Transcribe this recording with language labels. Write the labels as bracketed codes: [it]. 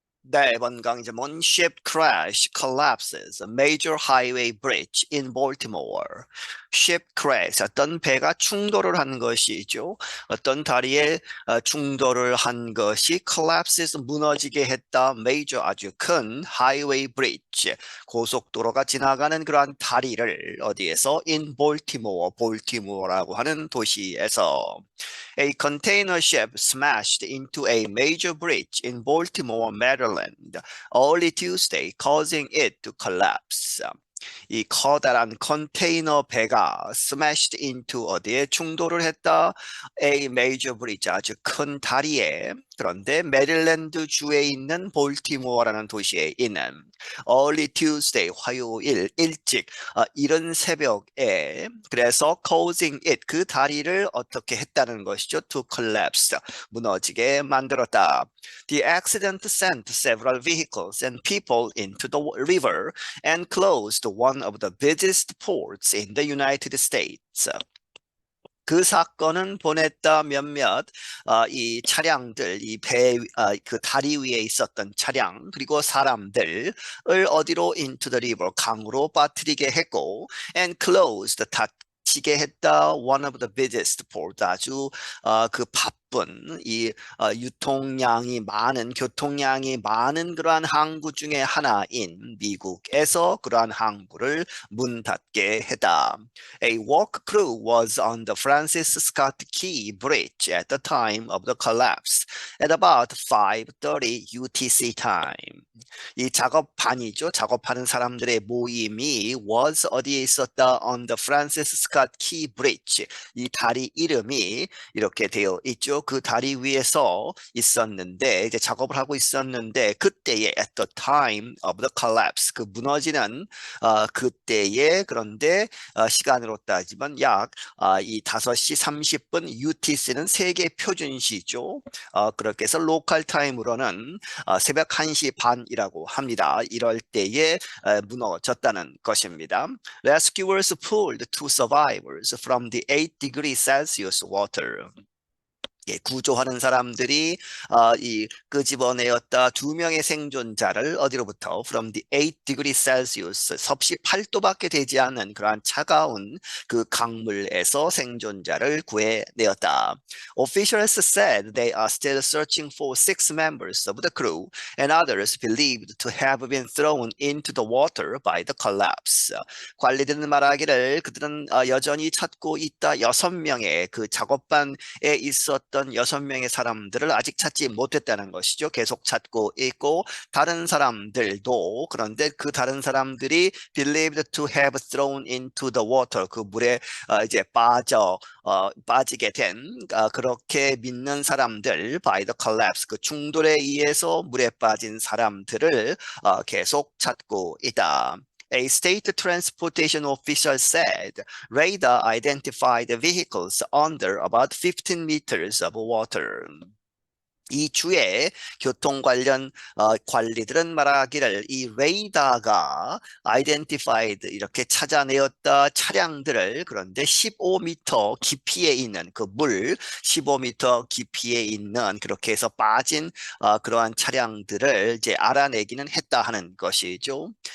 [ko] 네, 이번 강좌는 [en] Ship crash collapses a major highway bridge in Baltimore. [ko] Ship crash, 어떤 배가 충돌을 한 것이죠. 어떤 다리에 충돌을 한 것이 collapses, 무너지게 했다. major, 아주 큰 [en] highway bridge, [ko] 고속도로가 지나가는 그러한 다리를 어디에서? [en] in Baltimore, [ko] 볼티모어라고 하는 도시에서. [en] A container ship smashed into a major bridge in Baltimore, Maryland, early Tuesday, causing it to collapse. [ko] 이 커다란 컨테이너 배가 [en] smashed into [ko] 어디에 충돌을 했다? [en] A major bridge, [ko] 아주 큰 다리에. 그런데 메릴랜드 주에 있는 볼티모어라는 도시에 있는 [en] early Tuesday, [ko] 화요일 일찍 이른 새벽에. 그래서 [en] causing it, [ko] 그 다리를 어떻게 했다는 것이죠? [en] To collapse, [ko] 무너지게 만들었다. [en] The accident sent several vehicles and people into the river and closed one of the busiest ports in the United States. [ko] 그 사건은 보냈다 몇몇 이 차량들, 이 배, 그 다리 위에 있었던 차량 그리고 사람들을 어디로 [en] into the river, [ko] 강으로 빠뜨리게 했고, [en] and closed, [ko] 닫히게 했다. [en] One of the busiest port, [ko] 아주 그 바쁜 이 유통량이 많은, 교통량이 많은 그러한 항구 중에 하나인 미국에서 그러한 항구를 문 닫게 했다. [en] A work crew was on the Francis Scott Key Bridge at the time of the collapse at about 5:30 UTC time. [ko] 이 작업반이죠. 작업하는 사람들의 모임이 was 어디에 있었다? [en] On the Francis Scott Key Bridge. [ko] 이 다리 이름이 이렇게 되어 있죠. 그 다리 위에서 있었는데, 이제 작업을 하고 있었는데, 그때에 [en] at the time of the collapse, [ko] 그 무너지는 그때에. 그런데 시간으로 따지면 약 이 5시 30분, UTC는 세계 표준시죠. 그렇게 해서 로컬 타임으로는 새벽 1시 반이라고 합니다. 이럴 때에 무너졌다는 것입니다. [en] Rescuers pulled two survivors from the 8 degrees Celsius water. [ko] 구조하는 사람들이 이 끄집어내었다. 2명의 생존자를 어디로부터? [en] From the 8 degrees Celsius, [ko] 섭씨 8도밖에 되지 않는 그러한 차가운 그 강물에서 생존자를 구해내었다. [en] Officials said they are still searching for 6 members of the crew and others believed to have been thrown into the water by the collapse. [ko] 관리들은 말하기를 그들은 여전히 찾고 있다. 6명의 그 작업반에 있었던 6명의 사람들을 아직 찾지 못했다는 것이죠. 계속 찾고 있고, 다른 사람들도, 그런데 그 다른 사람들이 [en] believed to have thrown into the water, [ko] 그 물에 이제 빠지게 된 그렇게 믿는 사람들, [en] by the collapse, [ko] 그 충돌에 의해서 물에 빠진 사람들을 계속 찾고 있다. [en] A state transportation official said radar identified the vehicles under about 15 meters of water. [ko] 이 주에 교통 관련 관리들은 말하기를 이 레이더가 identified, 이렇게 찾아내었다 차량들을. 그런데 15m 깊이에 있는 그 물 15m 깊이에 있는, 그렇게 해서 빠진 그러한 차량들을 이제 알아내기는 했다 하는 것이죠.